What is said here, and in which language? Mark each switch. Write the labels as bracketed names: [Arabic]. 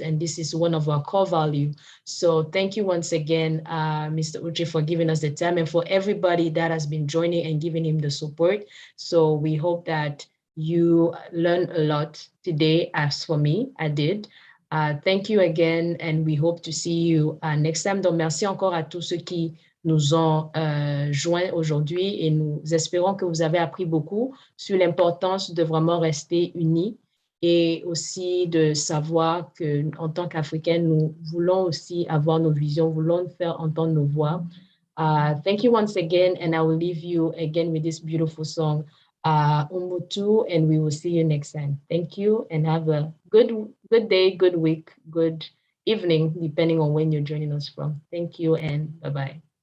[English] And this is one of our core values. So thank you once again, Mr. Uche, for giving us the time, and for everybody that has been joining and giving him the support. So we hope that you learned a lot today, as for me, I did. Thank you again, and we hope to see you next time. [French] Donc, merci encore à tous ceux qui nous ont joints aujourd'hui, et nous espérons que vous avez appris beaucoup sur l'importance de vraiment rester unis, et aussi de savoir qu'en tant qu'Africains, nous voulons aussi avoir nos visions, voulons faire entendre nos voix. [English] Thank you once again, and I will leave you again with this beautiful song, Umutu, and we will see you next time. Thank you, and have a good day, good week, good evening, depending on when you're joining us from. Thank you, and bye-bye.